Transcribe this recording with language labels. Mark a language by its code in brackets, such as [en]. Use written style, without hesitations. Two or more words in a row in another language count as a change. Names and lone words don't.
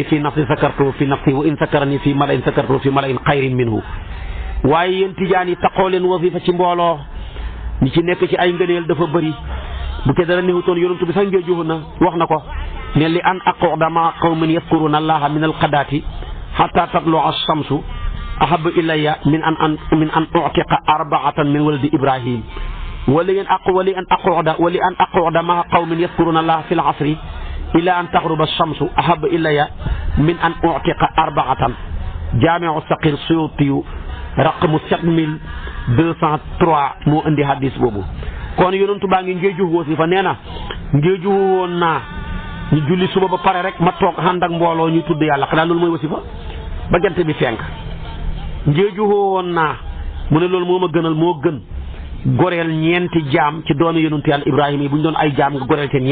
[ar] في نفسي ذكرته في نفسي وإن ذكرني في ملإ ذكرته في ملإ خير منه [wo] waaye yéen tijaan yi taxoo leen wasifa ci mbooloo ñi ci nekk ci ay ngëneel dafa bëri bu ke dara néewutoon yonent bi sax ngee na wax na ko ne [ar] لأن أقعد مع قوم يذكرون الله من الغداة حتى تطلع الشمس أحب إلي من أن أعتق أربعة من ولد إبراهيم ولأن أقعد مع قوم يذكرون الله في العصر إلى أن تغرب الشمس أحب إلي من أن أعتق أربعة جامع صغير سيوطي رقم [wo] 7203 moo indi hadis boobu kon yonentu baa ngi ngeeju wasifa nee na ngeeju woon naa ñu julli suba ba pare rek ma toog ànd ak mbooloo ñu tudd yàlla xanaa loolu mooy wasifa ba jant bi fenk ngeeju woon naa mu ne loolu moo ma gënal moo gën goreel ñeenti jaam ci doomi yonentu yàlla Ibrahima yi bu ñu doon ay jaam nga goreel ci